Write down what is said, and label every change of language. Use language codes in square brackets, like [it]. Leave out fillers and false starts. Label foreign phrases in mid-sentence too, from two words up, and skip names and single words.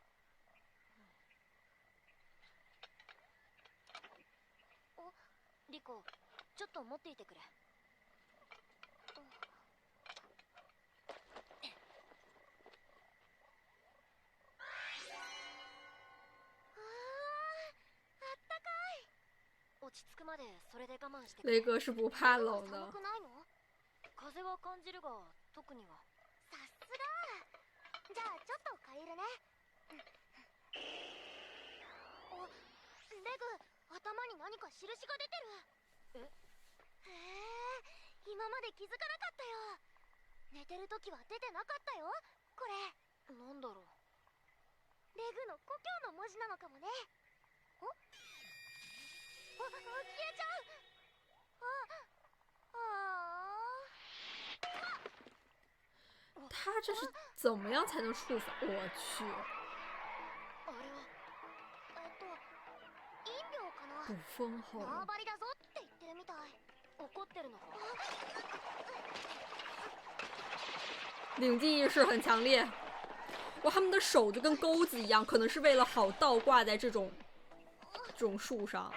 [ja] リコ、ちょっと持っていてくれ。落ち着くまでそれで我慢してくれ。 [zh] 雷哥是不怕冷的 [ja] 寒。くないの？風は感じるが特には。さすが。じゃあちょっと借りるね。レグ、頭に何か印が出てる。へえ、今まで気づかなかったよ。寝てる時は出てなかったよ、これ。なんだろう。レグの故郷の文字なのかもね。消えちゃう。 [zh] 他这是怎么样才能触发？我去， [ja] あれは陰陽かな。捕风后。縄張りだぞって言ってるみたい。怒ってるのか？ [zh] 领地意识很强烈。哇，他们的手就跟钩子一样，可能是为了好倒挂在这种树上。